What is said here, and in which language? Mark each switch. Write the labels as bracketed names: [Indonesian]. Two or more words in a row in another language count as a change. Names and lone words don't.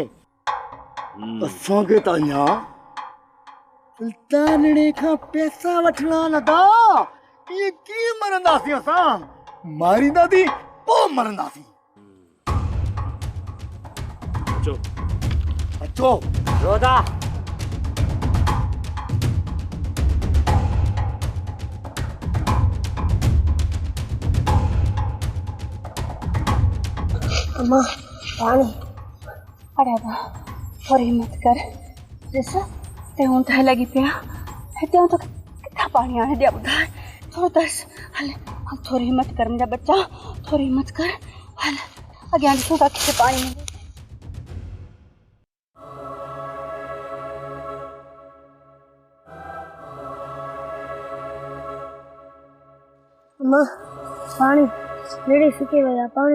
[Sindhi] असांखे त अञा सुल्तानड़े खां पैसा वठणा न था। इहे कीअं मरंदासीं? असां मारींदासीं पोइ मरंदासीं। अचो अचो रोदा अम्मा पानी। अरे बा थोड़ी हिम्मत कर। ॾिस ते हूं ठाहे लॻी पिया हिते तो किथां पाणी आणे ॾिया ॿुधाए। थोरो तरस हल हल थोड़ी हिम्मत कर मुंहिंजा बच्चा, थोड़ी हिम्मत कर। हल अॻियां ॾिसूं था किथे पाणी मिले। अम्मा पानी नेड़ी सुकी वया पानी।